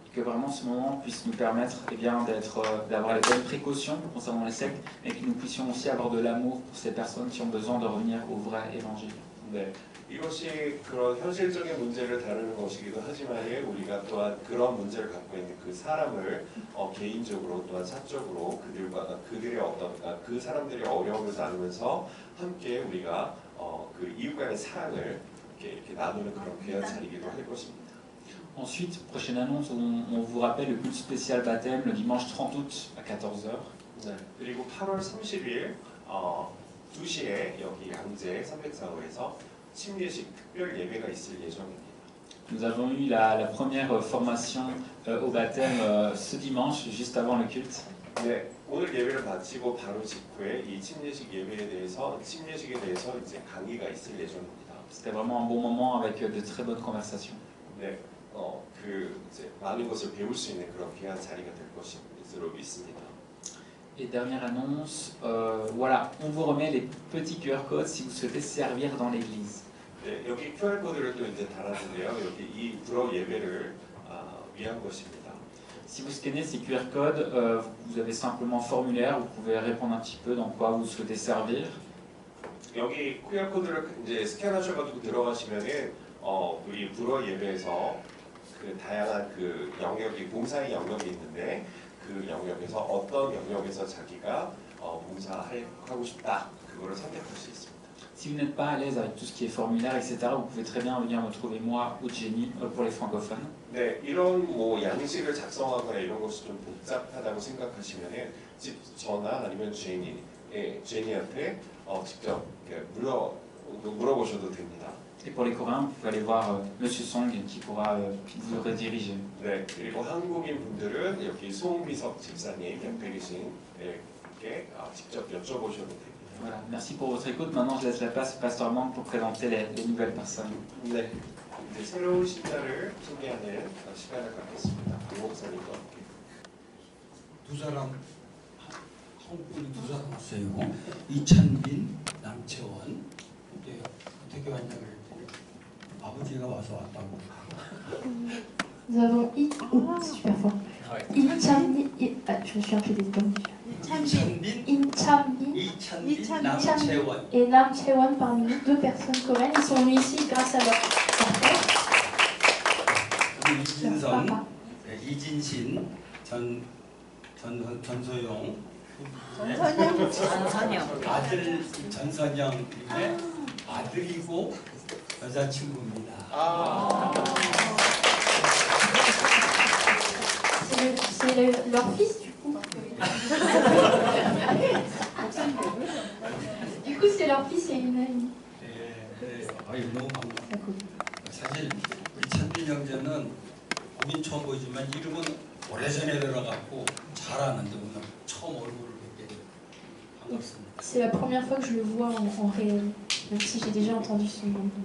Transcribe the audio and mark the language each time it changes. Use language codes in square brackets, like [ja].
[fr] Que vraiment ce moment puisse nous permettre eh bien, d'avoir les bonnes précautions concernant les sectes, mais que nous puissions aussi avoir de l'amour pour ces personnes qui ont besoin de revenir au vrai évangile. [ko] 네, 이것이 그런 현실적인 문제를 다루는 것이기도 하지만 우리가 또한 그런 문제를 갖고 있는 그 사람을 개인적으로 또한 사적으로 그들의 어떤 그 사람들의 어려움을 나누면서 함께 우리가 그 이웃 간의 사랑을 이렇게 나누는 그런 귀한 자리이기도 할 것입니다. [fr] Ensuite, prochaine annonce, on vous rappelle le culte spécial baptême le dimanche 30 août à 14h. [ko] 네, 그리고 8월 30일 2시에 여기 양재 304호에서 침례식 특별 예배가 있을 예정입니다. [fr] Nous avons eu la première formation au baptême ce dimanche, juste avant le culte. [ko] 네, 오늘 예배를 마치고 바로 직후에 이 침례식에 대해서 이제 강의가 있을 예정입니다. [fr] C'était vraiment un bon moment avec de très bonnes conversations. [ko] 네, 이제 많은 것을 배울 수 있는 그런 귀한 자리가 될 것으로 믿습니다. [fr] Et dernière annonce, voilà, on vous remet les petits QR codes si vous souhaitez servir dans l'église. [ko] 네, 여기 QR 코드를 또 이제 달았는데요. 여기 이 불어 예배를 위한 것입니다. [fr] Si vous scannez ces QR codes, vous avez simplement un formulaire, vous pouvez répondre un petit peu dans quoi vous souhaitez servir. [ko] 여기 QR 코드를 이제 스캔하셔가지고 들어가시면은 우리 불어 예배에서 그 다양한 그 영역이 봉사의 영역이 있는데 그 영역에서 어떤 영역에서 자기가 봉사하고 싶다 그거를 선택할 수 있습니다. [fr] Si vous n'êtes pas à l'aise avec tout ce qui est formulaire, etc., vous pouvez très bien venir me trouver moi ou Jenny pour les francophones. [ko] 네, 이런 뭐 양식을 작성하거나 이런 것이 좀 복잡하다고 생각하시면은 저나 아니면 제니한테 직접 물어보셔도 됩니다. [fr] Et pour les Coréens, vous pouvez aller voir Monsieur Song qui pourra vous rediriger. [ko] 네, 그리고 한국인 분들은 여기 송미석 집사님 옆에 계신 분께 직접 여쭤보셔도 됩니다. [fr] Voilà, merci pour votre écoute. Maintenant, je laisse la place au pasteur Mang pour présenter les nouvelles personnes. [ko] 네, 이제 새로운 신자를 소개하는 시간을 갖겠습니다. 박 목사님과 함께. 두 사람, 한국 분이 두 사람 왔어요. 이찬빈, 남채원. 이제 어떻게 왔냐 그랬더니 아버지가 와서 왔다고. [fr] Nous avons super fort. Inchambi, je me suis un peu désolée. Inchambi [ko] 남채원. [fr] et Nam Chewan parmi nous, deux personnes coréennes. Ils sont venus ici grâce à leur père. [ko] 이진선, 이진신, 전소영. 아들 전선영님의 아들이고 여자친구입니다. [fr] C'est leur fils du coup. Du coup, c'est leur fils et une amie. [ko] 네, 아유 너무 반갑다. 사실 우리 찬빈 형제는 보긴 처음 보이지만 이름은 오래전에 들어갔고 잘하는데 오늘 처음 얼굴을 뵙게 돼요. 반갑습니다. [fr] C'est la première fois que je le vois en réel, même si j'ai déjà entendu son nom.